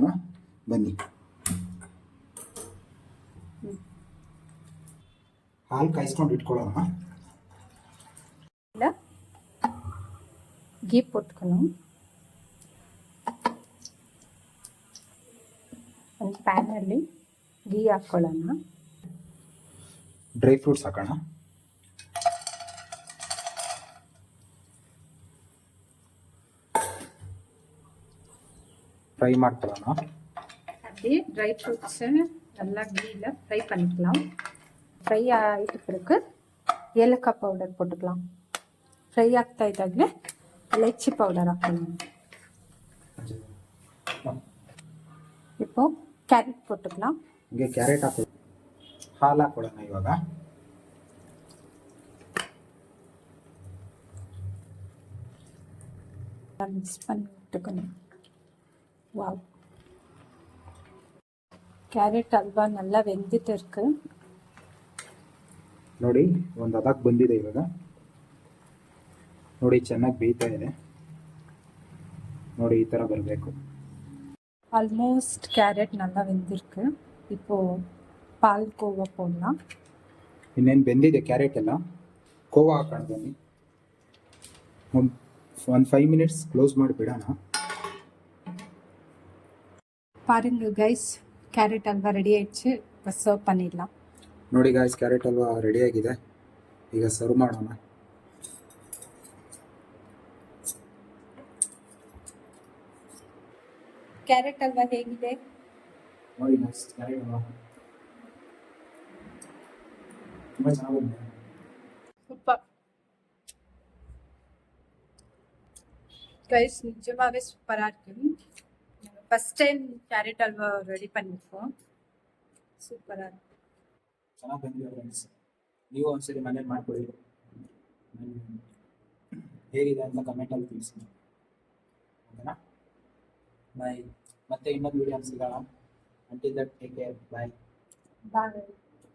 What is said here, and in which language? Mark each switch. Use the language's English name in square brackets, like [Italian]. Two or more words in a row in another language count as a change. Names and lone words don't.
[Kannada] ಬನ್ನಿ, ಹಾಲು ಕಾಯಿಸ್ಕೊಂಡು ಇಟ್ಕೊಳ್ಳೋಣ. ಇಲ್ಲ ಗೀ ಪೊಟ್ಕೊಂಡು ಒಂದು ಪ್ಯಾನಲ್ಲಿ ಗೀ ಹಾಕ್ಕೊಳ್ಳೋಣ. [English] dry fruits [Kannada] ಹಾಕೋಣ. ஃப்ரை ಮಾಡ್ಕೊಳ್ಳೋಣ. [Tamil] அப்படி [English] dry fruits [Tamil] நல்லா கீயில் ஃப்ரை பண்ணிக்கலாம். ஃப்ரை ஆகிட்ட பிறகு ஏலக்காய் பவுடர் போட்டுக்கலாம். [Kannada] ஃப்ரை ಆಗ್ತಾ ಇದ್ದಾಗಲೇ ಎಲಚಿ ಪೌಡರ್ ಹಾಕೋಣ. [Tamil] இப்போ ಕ್ಯಾರೆಟ್ போட்டுக்கலாம். [Kannada] ಹಿಂಗೆ ಕ್ಯಾರೆಟ್ ಹಾಕೋ, ಹಾಲು ಹಾಕೊಳ್ಳೋಣ. ಇವಾಗ [Tamil] மிக்ஸ் பண்ணி விட்டுக்கணும். வாவ், ಕ್ಯಾರೆಟ್ ಹಲ್ವಾ நல்லா வெந்துட்டு இருக்கு. [Kannada] ನೋಡಿ, ಒಂದು ಹದಕ್ಕೆ ಬಂದಿದೆ. ಇವಾಗ ನೋಡಿ, ಚೆನ್ನಾಗಿ ಬೇಯ್ತಾ ಇದೆ. ನೋಡಿ, ಈ ಥರ ಬರಬೇಕು. [Tamil] ஆல்மோஸ்ட் கேரட் நல்லா வெந்திருக்கு. இப்போ பால் கோவா போடலாம். [Kannada] ಇನ್ನೇನು ಬೆಂದಿದೆ ಕ್ಯಾರೆಟ್ ಎಲ್ಲ. ಕೋವಾ ಹಾಕೊಂಡು ಬನ್ನಿ. ಒಂದು 5 [English] minutes close [Kannada] ಮಾಡಿ ಬಿಡೋಣ. [Tamil] பாருங்க கைஸ், கேரட் அல்வா ரெடி ஆயிடுச்சு. இப்போ சர்வ் பண்ணிடலாம். [Kannada] ನೋಡಿ ಗಾಯ್ಸ್, ಕ್ಯಾರೆಟ್ ಹಲ್ವಾ ರೆಡಿಯಾಗಿದೆ. ಈಗ ಸರ್ವ್ ಮಾಡೋಣ. ಕ್ಯಾರೆಟ್ ಹಲ್ವಾ ಹೇಗಿದೆ ನೋಡಿ ಗಾಯ್ಸ್, ಕ್ಯಾರೆಟ್ ಹಲ್ವಾ ತುಂಬ ಚೆನ್ನಾಗಿದೆ. [English] super guys, [Tamil] நிஜமாவே சூப்பராக இருக்கு. [English] first time [Tamil] கேரட் அல்வா ரெடி பண்ணியிருக்கோம். சூப்பராக இருக்கு. [Kannada] ಚೆನ್ನಾಗಿ ಬಂದಿದೆ ಫ್ರೆಂಡ್ಸ್. ನೀವು ಒಂದ್ಸರಿ ಮನೇಲಿ ಮಾಡ್ಕೊಳ್ಳಿ. ಹೇಗಿದೆ ಅಂತ ಕಮೆಂಟಲ್ಲಿ ತಿಳಿಸಿ. ಓಕೆನಾ? ಬಾಯ್. ಮತ್ತೆ ಇನ್ನೊಂದು ವಿಡಿಯೋ ಸಿಗೋಣ. [English] Until that take care. Bye. ಬಾಯ್.